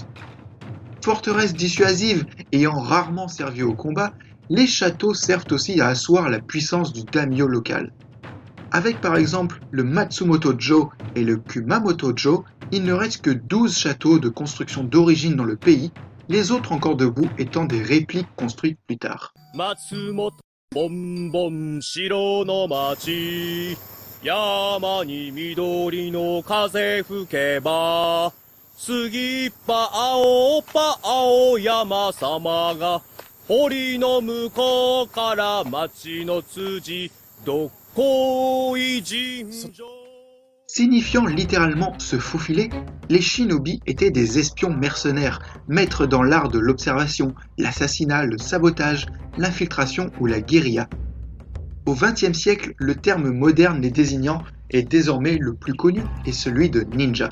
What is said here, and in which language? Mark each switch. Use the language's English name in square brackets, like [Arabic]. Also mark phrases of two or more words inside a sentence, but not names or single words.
[French] Forteresse dissuasive ayant rarement servi au combat, les châteaux servent aussi à asseoir la puissance du daimyo local. Avec par exemple le Matsumoto-jo et le Kumamoto-jo, il ne reste que 12 châteaux de construction d'origine dans le pays, les autres encore debout étant des répliques construites plus tard. [Japanese] ボンボン城の町山に緑の風吹けば杉っぱ青っぱ青山様が堀の向こうから町の辻どっこい尋常 [French] Signifiant littéralement se faufiler, les shinobi étaient des espions mercenaires, maîtres dans l'art de l'observation, l'assassinat, le sabotage, l'infiltration ou la guérilla. Au XXe siècle, le terme moderne les désignant est désormais le plus connu et celui de ninja.